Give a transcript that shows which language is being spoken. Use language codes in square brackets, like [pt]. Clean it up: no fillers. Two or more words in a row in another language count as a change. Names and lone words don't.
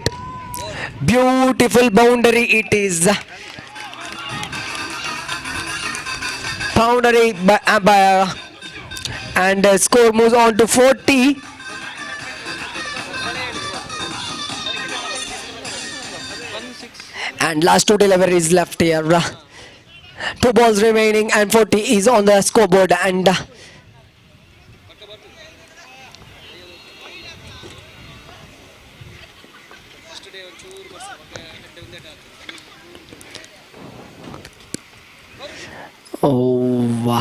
[en] Beautiful boundary it is. Boundary by and score moves on to 40. And last 2 deliveries left here. 2 balls remaining and 40 is on the scoreboard. And first day [kn] ಒಂಚೂರು ಬರ್ಸ ಮತ್ತೆ ಗಂಟೆ ಒಂದೇ ಟಾಕ್. [en] oh, wow.